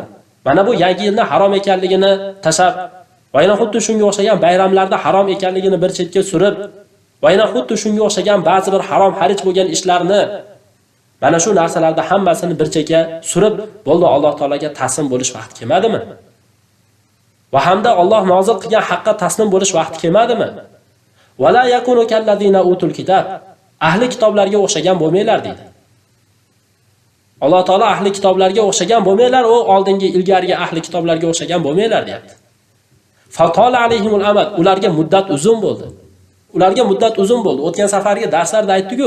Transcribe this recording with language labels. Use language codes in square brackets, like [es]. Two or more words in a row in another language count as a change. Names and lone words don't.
[uz] Mana bu yangi yilni harom ekanligini tashab, va yana xuddi shunga o'xshagan bayramlarda harom ekanligini bir chetga surib, va yana xuddi shunga o'xshagan ba'zi bir harom xarij bo'lgan ishlarni, mana shu narsalarda hammasini bir chekka surib, bo'ldi, Alloh taolaga taslim bo'lish vaqt kelmadimi? Va hamda Alloh nozil qilgan haqqa taslim bo'lish vaqt kelmadimi? [ar] ولا يكونوا كالذين أوتوا الكتاب. [uz] Ahli kitoblarga o'xshagan bo'lmanglar deydi. Alloh taolo ahli kitoblarga o'xshagan bo'lmanglar, u oldingi ilgarigi ahli kitoblarga o'xshagan bo'lmanglar deyapti. [ar] فطال عليهم الأمد, [uz] ularga muddat uzun bo'ldi. Ularga muddat uzun bo'ldi. O'tgan safargi darslarda aytdik-ku.